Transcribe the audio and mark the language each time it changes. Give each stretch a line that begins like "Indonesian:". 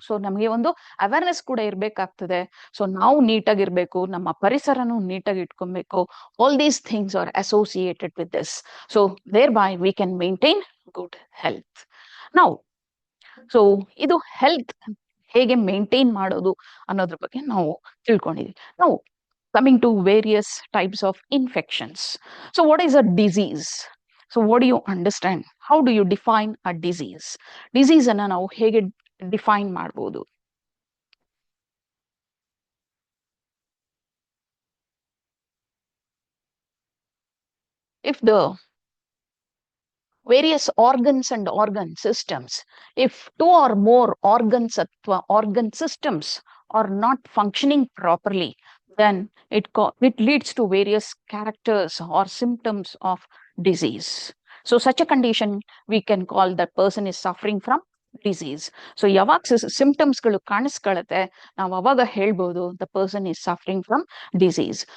Kannada: So ನಮಗೆ ಒಂದು awareness ಕೂಡ ಇರ್ಬೇಕಾಗ್ತದೆ. ಸೊ ನಾವು ನೀಟಾಗಿರ್ಬೇಕು, ನಮ್ಮ ಪರಿಸರನು ನೀಟಾಗಿ ಇಟ್ಕೊಬೇಕು.
English: All these things are associated with this. So thereby we can maintain good health.
Kannada: ನಾವು ಸೊ ಇದು ಹೆಲ್ತ್ ಹೇಗೆ ಮೇಂಟೈನ್ ಮಾಡೋದು ಅನ್ನೋದ್ರ ಬಗ್ಗೆ ನಾವು ತಿಳ್ಕೊಂಡಿದ್ವಿ.
English: ನಾವು coming to various types of infections. So what is a disease? So what do you understand? How do you define a disease?
Kannada: Disease ಅನ್ನ ನಾವು ಹೇಗೆ ಡಿಫೈನ್ ಮಾಡಬಹುದು?
English: If the various organs and organ systems, if two or more organs ಅಥವಾ organ systems are not functioning properly, then it leads to various characters or symptoms of disease. So such a condition we can call that person is suffering from disease.
Kannada: So ಯಾವಾಗ symptoms ಗಳು ಕಾಣಿಸ್ಕೊಳ್ಳುತ್ತೆ, ನಾವು ಅವಾಗ ಹೇಳ್ಬೋದು
English: the person is suffering from disease.